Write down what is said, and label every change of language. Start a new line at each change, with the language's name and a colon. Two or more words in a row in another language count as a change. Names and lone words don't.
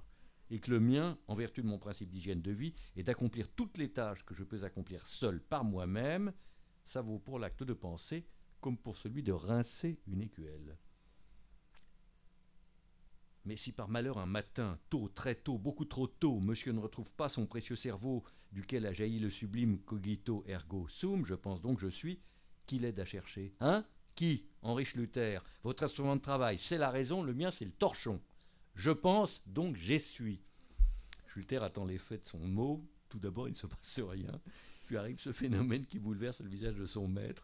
French: Et que le mien, en vertu de mon principe d'hygiène de vie, est d'accomplir toutes les tâches que je peux accomplir seul par moi-même. Ça vaut pour l'acte de penser comme pour celui de rincer une écuelle. Mais si par malheur un matin, tôt, très tôt, beaucoup trop tôt, monsieur ne retrouve pas son précieux cerveau duquel a jailli le sublime
Latin: cogito ergo sum,
French: je pense donc je suis, qui l'aide à chercher. Hein? Qui? Henri Schlüter. Votre instrument de travail, c'est la raison, le mien c'est le torchon. Je pense, donc j'essuie. Schlüter attend l'effet de son mot. Tout d'abord, il ne se passe rien. Puis arrive ce phénomène qui bouleverse le visage de son maître.